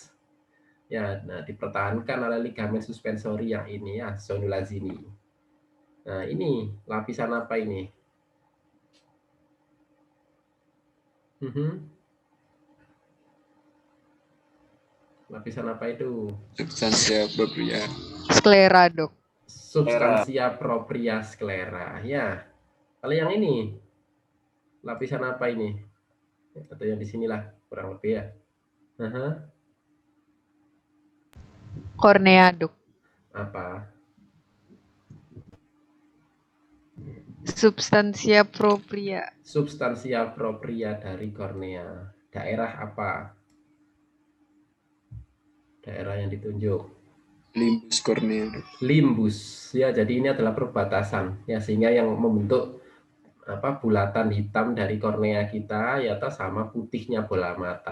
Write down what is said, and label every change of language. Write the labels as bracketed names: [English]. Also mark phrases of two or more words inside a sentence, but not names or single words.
[Indonesian] Ya, nah dipertahankan oleh ligamen suspensori yang ini ya, zonula zini. Nah, ini lapisan apa ini? Lapisan apa itu? Substansia propria. Sklera, Dok. Substansia propria sklera. Ya. Kalau yang ini, lapisan apa ini? Atau yang di sinilah, kurang lebih ya. Kornea, Dok. Apa? Substansia propria. Substansia propria dari kornea. Daerah apa? Daerah yang ditunjuk. Limbus kornea. Limbus. Ya, jadi ini adalah perbatasan. Ya, sehingga yang membentuk bulatan hitam dari kornea kita ya sama putihnya bola mata.